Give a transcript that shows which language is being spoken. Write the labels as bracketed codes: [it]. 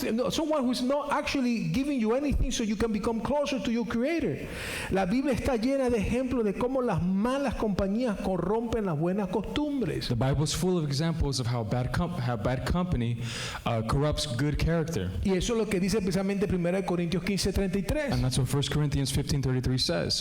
[en] Someone who's not actually giving you anything so you can become closer to your Creator. [es] La Biblia está llena de ejemplos de cómo las malas compañías corrompen las buenas costumbres. [en] The Bible is full of examples of how bad company corrupts good character. [es] Y eso es lo que dice precisamente 1 Corintios 15:33. [en] And that's what 1 Corinthians 15:33 says.